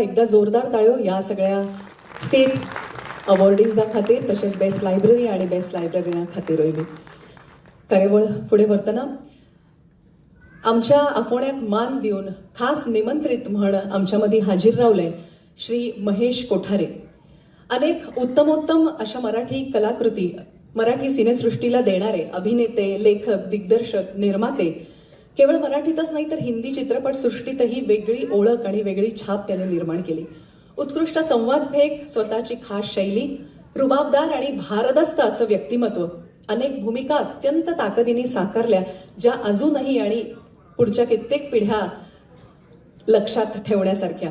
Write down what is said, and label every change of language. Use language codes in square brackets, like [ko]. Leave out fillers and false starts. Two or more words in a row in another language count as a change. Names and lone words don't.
[kok] एकदा जोरदार ताळ्यो ह्या सगळ्या [en] state awardings [kok] खातीर, तशेंच [en] best library [kok] आनी [en] best library [kok] खातीरूय बी. कार्यावळ फुडें व्हरतना आमच्या आफोण्याक मान दिवन खास निमंत्रित म्हण आमच्या मदीं हाजीर रावले श्री महेश कोठारे. [mr] अनेक उत्तमोत्तम अशा मराठी कलाकृती मराठी सिनेसृष्टीला देणारे अभिनेते, लेखक, दिग्दर्शक, निर्माते केवळ मराठीतच नाही तर हिंदी चित्रपट सृष्टीतही वेगळी ओळख आणि वेगळी छाप त्याने निर्माण केली. उत्कृष्ट संवादफेक, स्वतःची खास शैली, रुबाबदार आणि भारदस्त असं व्यक्तिमत्व, अनेक भूमिका अत्यंत ताकदीने साकारल्या ज्या अजूनही आणि पुढच्या कित्येक पिढ्या लक्षात ठेवण्यासारख्या.